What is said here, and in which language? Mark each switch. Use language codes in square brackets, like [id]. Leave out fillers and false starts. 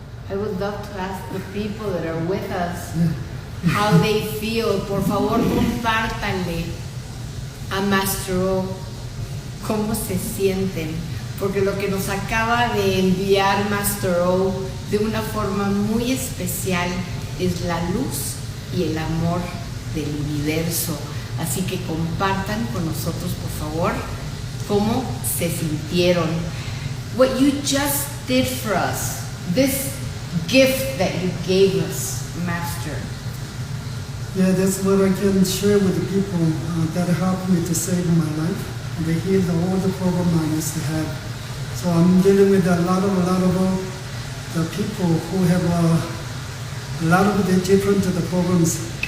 [en] I would love to ask the people that are with us how they feel. [es] Por favor, compártanle a Master O cómo se sienten, porque lo que nos acaba de enviar Master O de una forma muy especial es la luz y el amor del universo. Así que compartan con nosotros, por favor, cómo se sintieron. [en] What you just did for us, this gift that you gave us, Master. Yeah, that's what I can share with the people that helped me to save my life. They healed all the problem I used to have. So I'm dealing with a lot of the people who have a lot of the different the problems.